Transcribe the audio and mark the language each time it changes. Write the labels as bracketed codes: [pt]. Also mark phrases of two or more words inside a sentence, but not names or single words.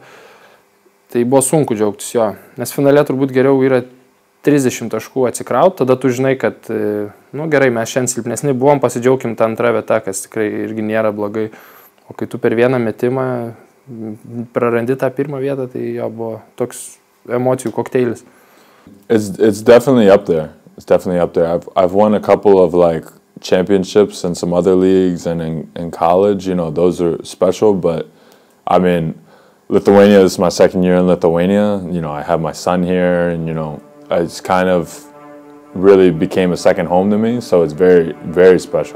[lt] Tai buvo sunku džiaugtis jo, nes finale turbūt geriau yra 30 taškų atsikraut, tada tu žinai, kad, gerai, mes šiandien silpnesni buvom, pasidžiaugim tą antrą vietą, kas tikrai irgi nėra blogai. O kai tu per vieną metimą prarandi tą pirmą vietą, tai jo buvo toks emocijų kokteilis. [en] It's definitely up there. It's definitely up there. I've won a couple of like championships in some other leagues and in college, those are special, but I mean, Lithuania is my second year in Lithuania. I have my son here and, it's kind of really became a second home to me, so it's very, very special.